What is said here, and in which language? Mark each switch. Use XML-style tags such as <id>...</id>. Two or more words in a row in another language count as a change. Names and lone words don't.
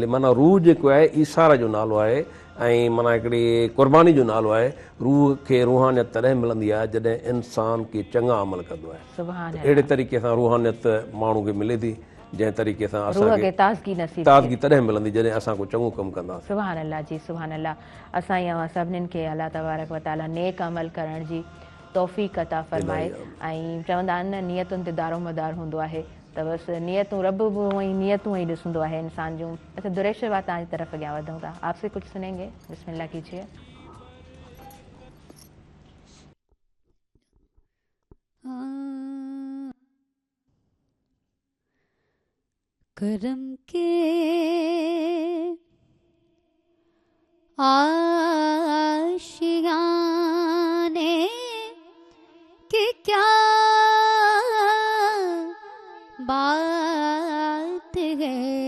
<sd>माना रूह जेको आहे ईसार जो नालो आहे ऐं माना हिकिड़ी क़ुर्बानी जो नालो आहे। रूह खे रूहानियत तॾहिं मिलंदी आहे जॾहिं इंसान के चङा अमल कंदो आहे। अहिड़े तरीक़े सां रूहानियत माण्हू खे मिले थी, जंहिं तरीक़े सां असांखे ताज़गी तॾहिं मिलंदी जॾहिं असां को चङो कमु कंदासीं।</sd> <ar>سبحان الله जी, سبحان الله.</ar> <sd>असां अव्हां सभिनीनि खे अल्लाह तबारक व तआला नेक अमल करण जी तौफ़ीक़ अता फ़रमाए। ऐं चवंदा आहिनि न, नियतुनि ते दारो मदार हूंदो आहे, त बसि नियतूं रब बि हूअं ई नियतूं ई ॾिसंदो आहे इंसान जूं। अच्छा दुरेश बात तव्हांजी तरफ़ अॻियां वधूं था,</sd> <ur>آپ سے کچھ سنیں گے، بسم اللہ کیجیے. کرم کے آشیانے کی کیا بات ہے,</ur>